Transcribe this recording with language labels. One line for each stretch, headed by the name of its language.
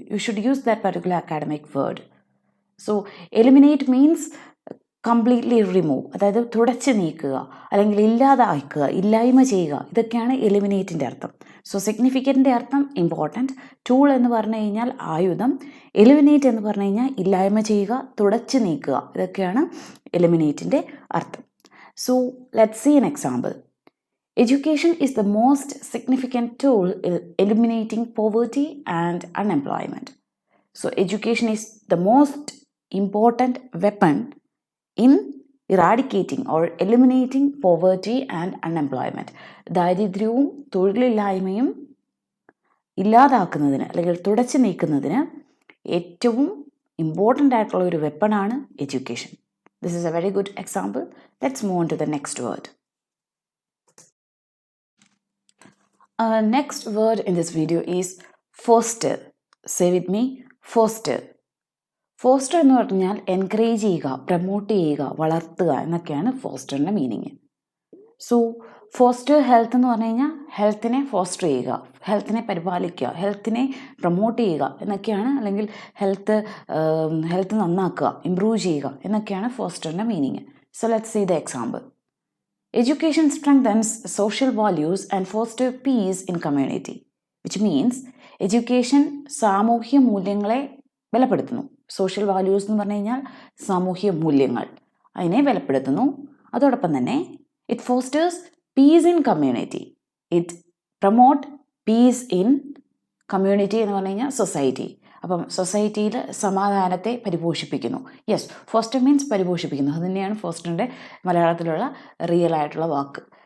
English: You should use that particular academic word. So eliminate means completely remove,
Malayalam: അതായത് തുടച്ച് നീക്കുക അല്ലെങ്കിൽ ഇല്ലാതാക്കുക, ഇല്ലായ്മ ചെയ്യുക, ഇതൊക്കെയാണ് എലിമിനേറ്റിൻ്റെ അർത്ഥം. സോ സിഗ്നിഫിക്കൻറ്റിൻ്റെ അർത്ഥം ഇമ്പോർട്ടൻറ്റ്, ടൂൾ എന്ന് പറഞ്ഞു കഴിഞ്ഞാൽ ആയുധം, എലിമിനേറ്റ് എന്ന് പറഞ്ഞു കഴിഞ്ഞാൽ ഇല്ലായ്മ ചെയ്യുക, തുടച്ച് നീക്കുക, ഇതൊക്കെയാണ് എലിമിനേറ്റിൻ്റെ അർത്ഥം.
English: So let's see an example. Education is the most significant tool in eliminating poverty and unemployment. So education is the most important weapon in eradicating or eliminating poverty and unemployment.
Malayalam: ദാരിദ്ര്യവും തൊഴിലില്ലായ്മയും ഇല്ലാതാക്കുന്നതിന് അല്ലെങ്കിൽ തുടച്ചു നീക്കുന്നതിന് ഏറ്റവും ഇമ്പോർട്ടൻ്റ് ആയിട്ടുള്ള ഒരു വെപ്പണാണ് education.
English: This is a very good example. Let's move on to the next word. Next word in this video is foster. Say with me, foster.
Malayalam: Foster എന്ന് പറഞ്ഞാൽ encourage ചെയ്യുക, പ്രമോട്ട് ചെയ്യുക, വളർത്തുക എന്നൊക്കെയാണ് ഫോസ്റ്ററിൻ്റെ മീനിങ്. സോ ഫോസ്റ്റർ ഹെൽത്ത് എന്ന് പറഞ്ഞു കഴിഞ്ഞാൽ ഹെൽത്തിനെ foster ചെയ്യുക, ഹെൽത്തിനെ പരിപാലിക്കുക, ഹെൽത്തിനെ പ്രമോട്ട് ചെയ്യുക എന്നൊക്കെയാണ്, അല്ലെങ്കിൽ ഹെൽത്ത് നന്നാക്കുക, ഇംപ്രൂവ് ചെയ്യുക എന്നൊക്കെയാണ് ഫോസ്റ്ററിൻ്റെ meaning.
English: So let's see the example. Education strengthens social values and fosters peace in community, which means education
Malayalam: സാമൂഹ്യ മൂല്യങ്ങളെ ബലപ്പെടുത്തുന്നു. സോഷ്യൽ വാല്യൂസ് എന്ന് പറഞ്ഞു കഴിഞ്ഞാൽ സാമൂഹ്യ മൂല്യങ്ങൾ, അതിനെ ബലപ്പെടുത്തുന്നു. അതോടൊപ്പം തന്നെ
English: it fosters peace in community, it promote peace in community
Malayalam: എന്ന് പറഞ്ഞു കഴിഞ്ഞാൽ
English: Society.
Malayalam: അപ്പം സൊസൈറ്റിയിൽ സമാധാനത്തെ പരിപോഷിപ്പിക്കുന്നു. യെസ്, ഫോസ്റ്റർ മീൻസ് പരിപോഷിപ്പിക്കുന്നു, അത് തന്നെയാണ് ഫോസ്റ്ററിൻ്റെ മലയാളത്തിലുള്ള റിയൽ ആയിട്ടുള്ള വാക്ക്.